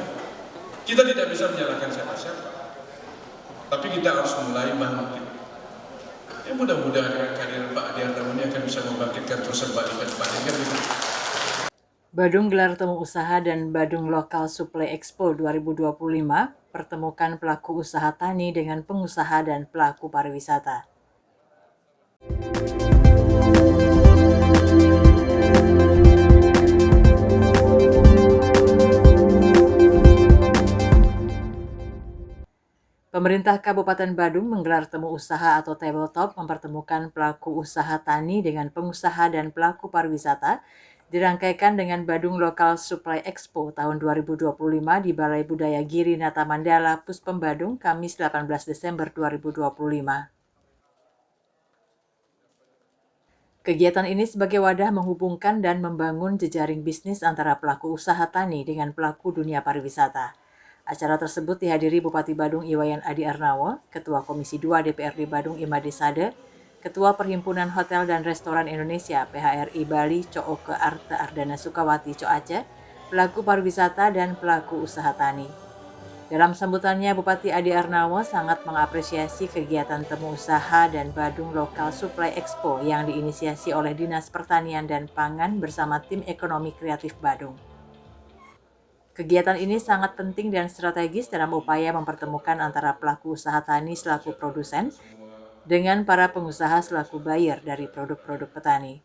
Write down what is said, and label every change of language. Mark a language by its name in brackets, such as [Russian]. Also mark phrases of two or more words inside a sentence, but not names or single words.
[Indonesian] Kita tidak bisa menyalahkan siapa-siapa, tapi kita harus mulai bangkit. Ya mudah-mudahan dengan kehadiran Pak Adi Arnawa ini akan bisa membangkitkan terus kembali ke depan. Badung gelar temu usaha dan Badung Local Supply Expo 2025 pertemukan pelaku usaha tani dengan pengusaha dan pelaku pariwisata. Pemerintah Kabupaten Badung menggelar temu usaha atau tabletop mempertemukan pelaku usaha tani dengan pengusaha dan pelaku pariwisata dirangkaikan dengan Badung Local Supply Expo tahun 2025 di Balai Budaya Giri Nata Mandala, Puspem Badung, Kamis 18 Desember 2025. Kegiatan ini sebagai wadah menghubungkan dan membangun jejaring bisnis antara pelaku usaha tani dengan pelaku dunia pariwisata. Acara tersebut dihadiri Bupati Badung Iwayan Adi Arnawa, Ketua Komisi 2 DPRD Badung Imade Sade, Ketua Perhimpunan Hotel dan Restoran Indonesia PHRI Bali Cooke Arta Ardana Sukawati Coace, pelaku pariwisata dan pelaku usaha tani. Dalam sambutannya, Bupati Adi Arnawa sangat mengapresiasi kegiatan temu usaha dan Badung Local Supply Expo yang diinisiasi oleh Dinas Pertanian dan Pangan bersama tim ekonomi kreatif Badung. Kegiatan ini sangat penting dan strategis dalam upaya mempertemukan antara pelaku usaha tani selaku produsen dengan para pengusaha selaku buyer dari produk-produk petani.